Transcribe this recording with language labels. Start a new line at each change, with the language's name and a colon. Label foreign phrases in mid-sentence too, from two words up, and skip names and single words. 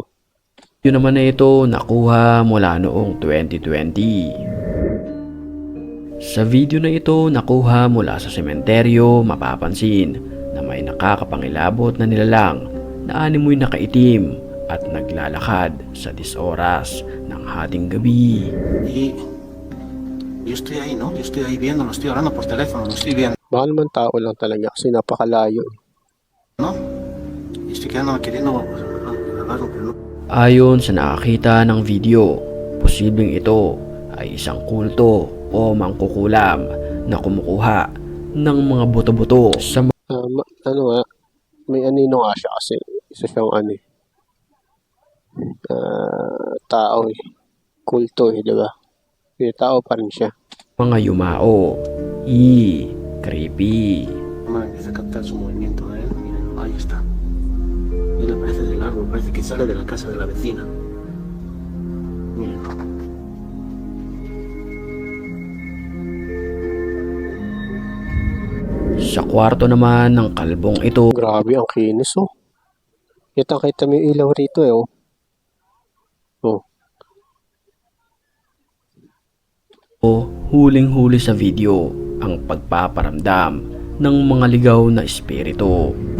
Filipino: yun naman na ito nakuha mula noong 2020. Sa video na ito nakuha mula sa sementeryo, mapapansin na may nakakapangilabot na nilalang na animoy nakaitim at naglalakad sa 10 oras ng hating gabi.
Spanish: Yo estoy ahí, ¿no? Yo estoy ahí viendo, lo estoy hablando por teléfono, lo estoy viendo,
Filipino: Baka naman tao lang talaga kasi napakalayo.
Spanish: ¿no? Y estoy quedando queriendo hablarlo, pero no.
Filipino: Ayon sa nakakita ng video, posibleng ito ay isang kulto o mangkukulam na kumukuha ng mga buto-buto sa May anino nga siya kasi isa siyang tao kulto diba? May tao pa rin siya. mga yumao. Creepy.
Spanish: Empieza a captar su movimiento, ¿eh? Miren, ahí está. Él aparece del árbol, parece que sale de la casa de la vecina. Miren.
Filipino: Sa kwarto naman ng kalbong ito, Grabe ang kinis Kita mo yung ilaw rito huling-huli sa video ang pagpaparamdam ng mga ligaw na espiritu.